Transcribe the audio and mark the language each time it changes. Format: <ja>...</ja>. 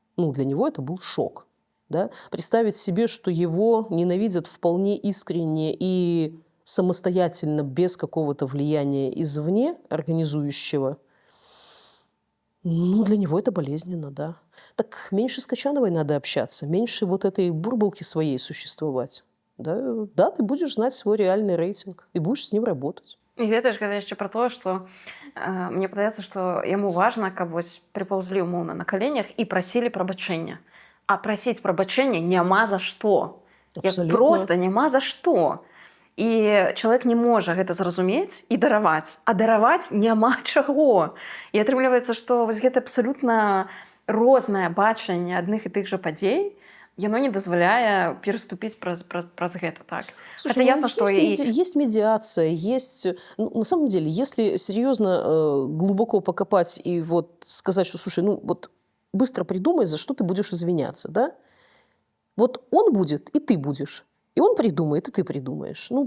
<ru>Для него это был шок. Да? Представить себе, что его ненавидят вполне искренне и самостоятельно, без какого-то влияния извне, организующего, для него это болезненно, да. Так меньше с Качановой надо общаться, меньше вот этой бурбалки своей существовать. Да, ты будешь знать свой реальный рейтинг и будешь с ним работать.</ru> <be>І гэта ж яшчэ пра тое, што мне падаецца, што яму важна, каб вось прыпаўзлі умоўна на каленях і прасілі прабачэння. А прасіць прабачэння няма за што. Проста няма за што. І чалавек не можа гэта зразумець і дараваць. А дараваць няма чаго. І атрымліваецца, што вось гэта абсалютна рознае бачанне адных і тых жа падзей, яно не дазваляе пераступіць праз гэта. Так?</be> <ru>Слушай, хотя ясно, что есть медиация, есть... на самом деле, если серьезно глубоко покопать и вот сказать, что, слушай, быстро придумай, за что ты будешь извиняться, да? Вот он будет, и ты будешь. И он придумает, и ты придумаешь.</ru>